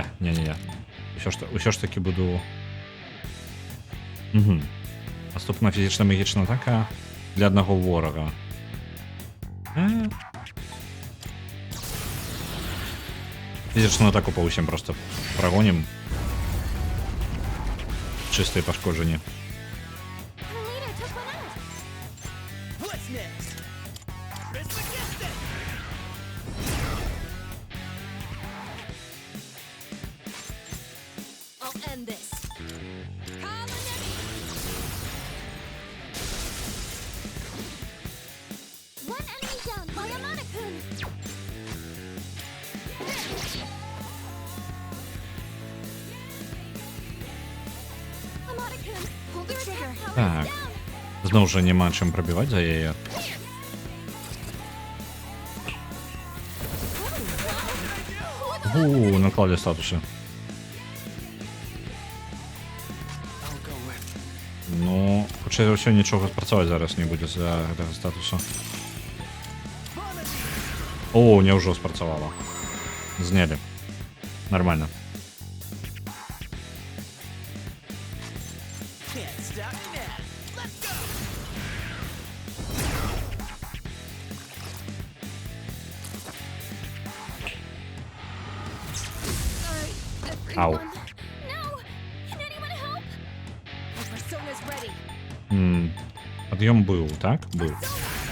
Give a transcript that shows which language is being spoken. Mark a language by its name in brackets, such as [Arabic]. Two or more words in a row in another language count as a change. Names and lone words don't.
[Belarusian] Усё ж таки буду. Угу. Наступна фізічна магічна атака для аднаго ворага. Фізічную атаку па ўсім просто прагонім. Чыстыя пашкоджанні. [English] Our leader took one out. What's next? Press against it. I'll end this. Call an enemy. One enemy down by Yamada-kun. Yamada-kun, hold your attack power [Belarusian] Так. [English] down. [Belarusian] Зноў жа няма чым прабіваць за яе. Наклалі статусы. [English] I'll go with. [Belarusian] Ну, хутчэй за ўсё нічога спрацаваць зараз не будзе за гэтага статуса. О, няўжо спрацавала. Знялі. Нормально. [English] Can't stop now. Let's go. Sorry, Ow. everyone. No! Can anyone help? My persona's ready. [Belarusian] Пад'ём быў, так? Быў. [English] Persona!